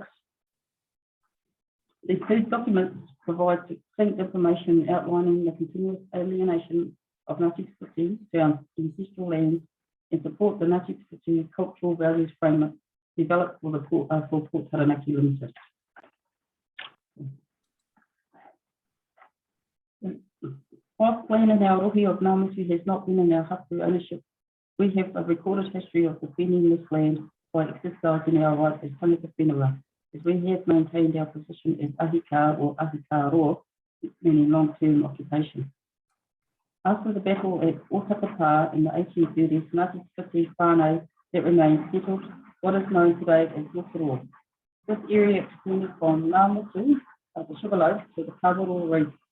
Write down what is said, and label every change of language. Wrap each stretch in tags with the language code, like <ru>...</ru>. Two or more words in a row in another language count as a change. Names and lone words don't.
<en>These two documents provide succinct information outlining the continuous alienation of Ngāti Whiti to our ancestral lands and support the Ngāti Whiti cultural values framework developed for Port Taranaki Limited. Whilst land in our rohi of Ngāmutu has not been in our hapu ownership, we have a recorded history of defending this land by exercising our rights as</en> <mi>tangata whenua,</mi> <en>as we have maintained our position as ahika or</en> <mi>ahika roa,</mi> <en>meaning long-term occupation. After the battle at Otakapa in the 1830s, Ngāti Whiti whānau that remained settled what is known today as Rotorua. This area extended from Ngāmutu, the Sugarloaf, to the Kawerau Reef.</en>